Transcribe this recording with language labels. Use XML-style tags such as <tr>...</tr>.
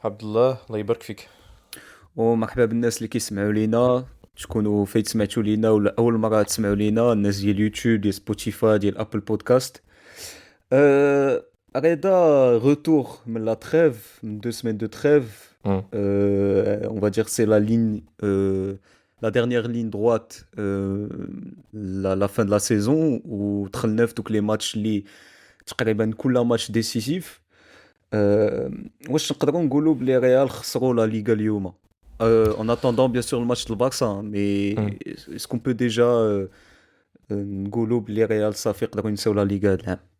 <ar>عبد الله يبارك فيك. ومرحبا بالناس اللي كيسمعوا لينا. تكونوا فايت سمعتوا لينا ولا اول مره تسمعوا لينا، الناس ديال يوتيوب ديال سبوتيفاي ديال ابل بودكاست. رضا روتور من لا تريف، من 2 semaines de trêve. مم.</ar> <fr>On va dire c'est la ligne, la dernière ligne droite, la fin de la saison où دخلنا في دوك لي ماتش اللي تقريبا كل ماتش ديسيسيف.</fr> <ar>واش نقدروا نقولوا بلي ريال خسروا لا ليغا اليوم؟ En attendant bien sûr le match de Barça, mais مم. est-ce qu'on peut déjà نقولوا بلي ريال صافي يقدروا ينساو لا ليغا هاد العام؟</ar>